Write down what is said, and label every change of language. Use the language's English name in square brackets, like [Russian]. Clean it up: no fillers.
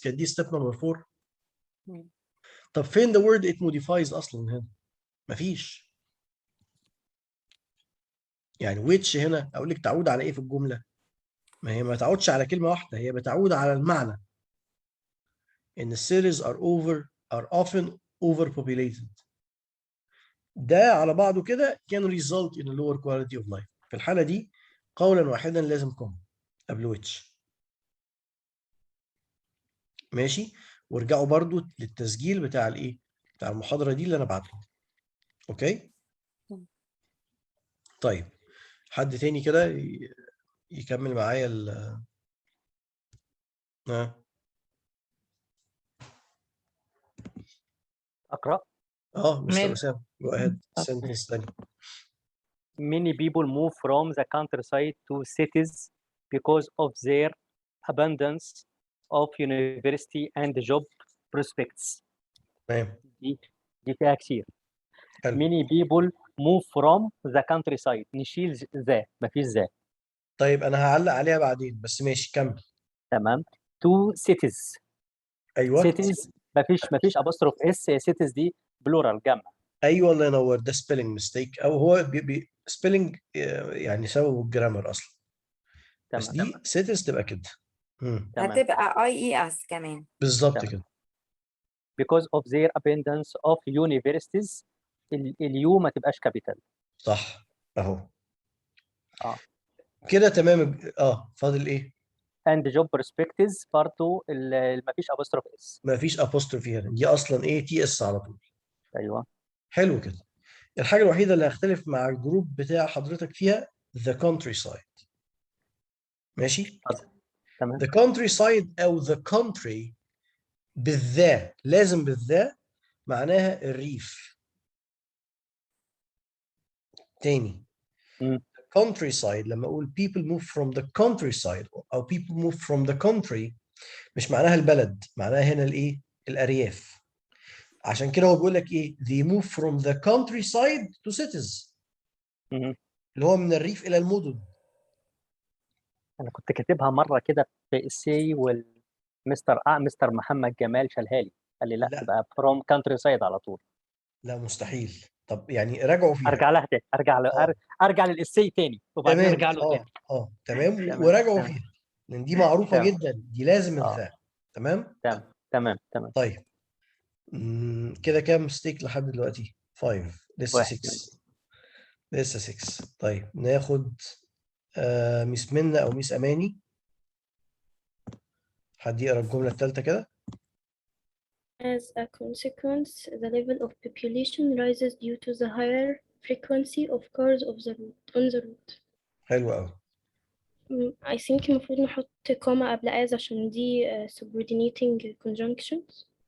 [Arabic] كانت دي ستيب نمبر 4. مم. طب فين [English] the word it modifies [Arabic] اصلا هنا؟ مفيش. يعني which هنا اقول لك تعود على ايه في الجمله؟ ما هي ما تعودش على كلمه واحده، هي بتعود على المعنى. [English] ان cities are often overpopulated. [Arabic] ده على بعضه كده [English] can result in a lower quality of life. [Arabic] في الحاله دي قولا واحدا لازم كوم قبل which. ماشي. وارجعوا برضو للتسجيل بتاع الايه؟ بتاع المحاضره دي اللي انا بعته. [English] Okay. [Arabic] طيب حد تاني كده يكمل معايا اقرا. مستر مال اسامه جو اهيد. سنتنس ثاني. [English] Many people move from the countryside to cities because of their abundance of university and job prospects. [Arabic] تمام. دي فيها كتير. حلو. [English] Many people move from the countryside. [Arabic] نشيل ذا، مفيش ذا. طيب انا هعلق عليها بعدين بس ماشي كمل. تمام. [English] to cities. [Arabic] ايوه. cities مفيش apostrophe اس. cities دي بلورال جمع. ايوه الله ينور. ده سبيلنج ميستيك او هو سبيلنج يعني سببه الجرامر اصلا. بس تمام. دي سيتس تبقى كده. تمام. هتبقى اي اس كمان. بالظبط تمام. كده. [English] because of their abundance of universities. [Arabic] اليو ما تبقاش كابيتال. صح اهو. اه كده تمام. فاضل ايه؟ [English] and job prospects [Arabic] برضه ما فيش [English] apostrophe s. [Arabic] ما فيش ابوستروفي هنا، دي اصلا ايه؟ تي اس على طول. ايوه. حلو كده. الحاجه الوحيده اللي هختلف مع الجروب بتاع حضرتك فيها the countryside. ماشي. تمام. the countryside او the country بالذات، لازم بالذات، معناها الريف. تاني. مم. countryside لما اقول [English] people move from the countryside [Arabic] او [English] people move from the country [Arabic] مش معناها البلد، معناها هنا الايه؟ الارياف. عشان كده هو بيقول لك ايه؟ [English] they move from the countryside to cities. مم. [Arabic] اللي هو من الريف الى المدن. انا كنت كاتبها مره كده في السي مستر محمد جمال شالها لي، قال لي لا لا تبقى [English] from countryside [Arabic] على طول. لا مستحيل. طب يعني راجعوا فيها. ارجع لها تاني، ارجع للاسي تاني وبعدين تمام. ارجع له تاني. تمام تمام. وراجعوا تمام. فيها لان دي معروفه تمام. جدا، دي لازم اه الذات. تمام. تمام. طيب كده كام مستيك لحد دلوقتي؟ 5. لسه واحد. 6. لسه 6. طيب ناخد ميس منى او ميس اماني. حد يقرا الجمله الثالثه كده؟ [English] As a consequence, the level of population rises due to the higher frequency of cars on the route. [Arabic] حلو قوي. [English] I think [Arabic] المفروض نحط كوما قبل as عشان دي subordinating conjunctions.